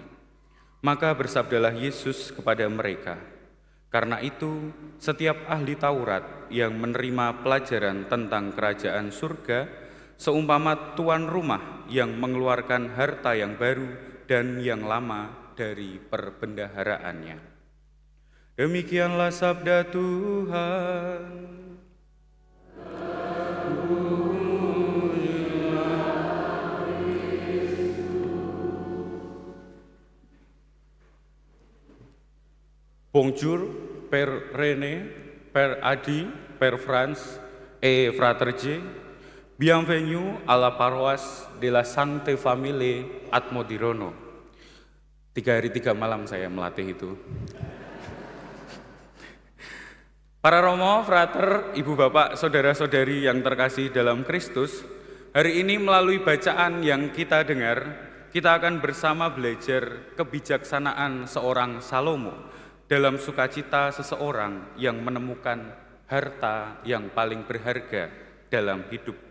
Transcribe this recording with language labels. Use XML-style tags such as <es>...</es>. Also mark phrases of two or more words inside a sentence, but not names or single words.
<id>Maka bersabdalah Yesus kepada mereka, karena itu setiap ahli Taurat yang menerima pelajaran tentang kerajaan surga seumpama tuan rumah yang mengeluarkan harta yang baru dan yang lama dari perbendaharaannya. Demikianlah sabda Tuhan.</id> <fr>Bonjour, Père René, Père Adi, Père France et Fraterge. Bienvenue à la paroisse de la Sainte Famille Atmodirono.</fr> <id>3 hari 3 malam saya melatih itu. Para romo, frater, ibu bapak, saudara-saudari yang terkasih dalam Kristus, hari ini melalui bacaan yang kita dengar, kita akan bersama belajar kebijaksanaan seorang Salomo dalam sukacita seseorang yang menemukan harta yang paling berharga dalam hidup.</id>